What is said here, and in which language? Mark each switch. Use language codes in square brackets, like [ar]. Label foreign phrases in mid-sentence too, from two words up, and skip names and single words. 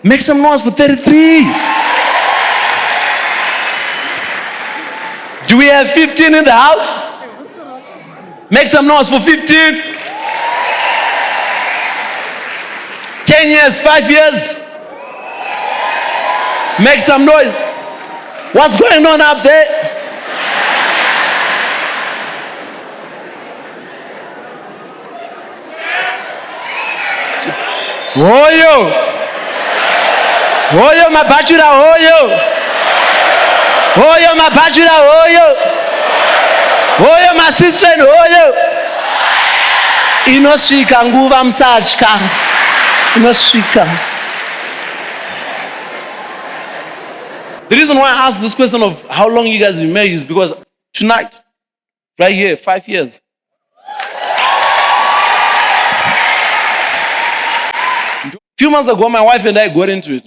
[en] Make some noise for 33. Do we have 15 in the house? Make some noise for 15. 10 years, 5 years. Make some noise. What's going on up there? Oyo. [sn] Oyo mabachura oyo. Oyo mabachura oyo. Oyo [en] my sister [sn] oyo. Inosvika nguva musatya. Inosvika. [en] The reason why I ask this question of how long you guys have been married is because tonight, right here, 5 years. A few months ago, my wife and I got into it.